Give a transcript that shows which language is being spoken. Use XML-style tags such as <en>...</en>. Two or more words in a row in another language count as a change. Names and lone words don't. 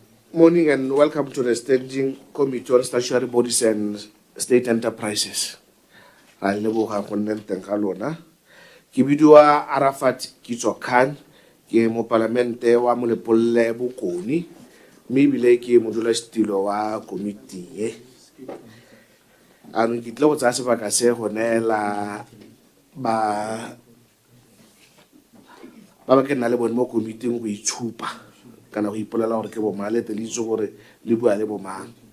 <en>Morning and welcome to the Standing Committee on Statutory Bodies and State Enterprises.</en> <tn>Ra leboga go nna teng ga lona. Ke bidiwa Arafat Kitso-Khan, ke mo Palamente wa Molepolle Bokoni, mme ebile ke modulasetilo wa komiti e. Anong ke tle go tsaya sebaka se go neela ba ke nna le bone mo komiting go itshupa kana go ipolela gore ke bomang le itse gore le bua le bomang.</tn>